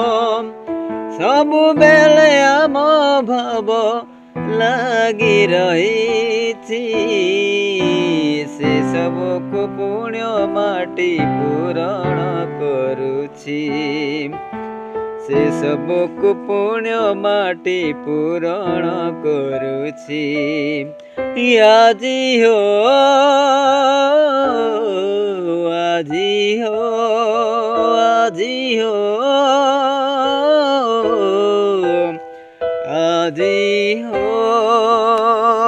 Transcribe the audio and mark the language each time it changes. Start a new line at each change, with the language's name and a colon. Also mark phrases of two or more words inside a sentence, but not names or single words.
Odia: ସବୁବେଳେ ଆମ ଭାବ ଲାଗି ରହିଛି ସେ ସବୁକୁ ପୁଣ୍ୟ ମାଟି ପୂରଣ କରୁଛି ସେ ସବୁକୁ ପୁଣ୍ୟ ମାଟି ପୂରଣ କରୁଛି
Assamese: আজি হো আজি হো আজি হো
Odia: আজি হো